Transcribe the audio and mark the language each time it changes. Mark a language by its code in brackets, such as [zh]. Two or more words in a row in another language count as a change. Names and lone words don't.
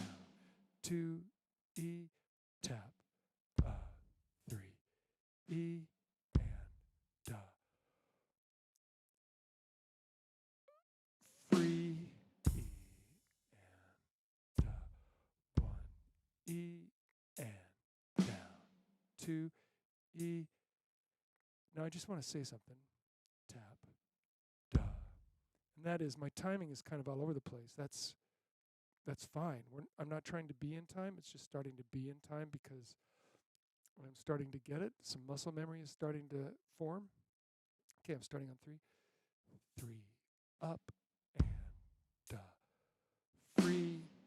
[en] 2, E, tap, 3, E, and da, free, E, and da, 1, E, and down. 2, E. Now I just want to say something. Tap, da. And that is, my timing is kind of all over the place. That's fine. I'm not trying to be in time. It's just starting to be in time because I'm starting to get it. Some muscle memory is starting to form. Okay, I'm starting on 3. 3, up, and da, free,